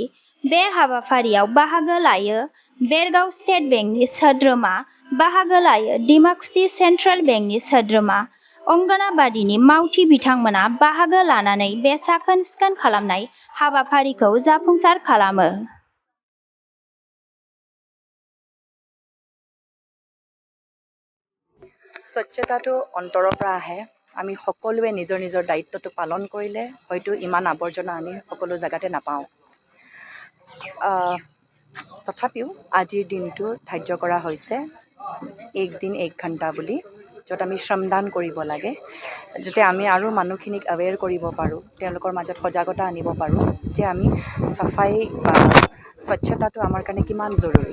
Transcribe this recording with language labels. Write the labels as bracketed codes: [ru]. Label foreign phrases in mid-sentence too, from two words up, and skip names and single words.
[brx] बे हाबाफारियाव बाहागो लायो बेरगाव स्टेट बेंकनि सोद्रोमा, बाहागो लायो डिमाकुसि सेन्ट्रेल बेंकनि सोद्रोमा, अंगनाबादीनि मावथि बिथांमोना बाहागो लानानै बे साखोन-सिखोन खालामनाय हाबाफारिखौ जाफुंसार खालामो। [as] স্বচ্ছতাটো অন্তৰৰ পৰা আহে। আমি সকলোৱে নিজৰ নিজৰ দায়িত্বটো পালন কৰিলে হয়তো ইমান আৱৰ্জনা আমি সকলো জেগাতে নাপাওঁ। তথাপিও আজিৰ দিনটো ধাৰ্য কৰা হৈছে এক দিন এক ঘণ্টা বুলি, য'ত আমি শ্ৰমদান কৰিব লাগে, যাতে আমি আৰু মানুহখিনিক এৱেৰ কৰিব পাৰোঁ, তেওঁলোকৰ মাজত সজাগতা আনিব পাৰোঁ যে আমি চাফাই বা স্বচ্ছতাটো আমাৰ কাৰণে কিমান জৰুৰী।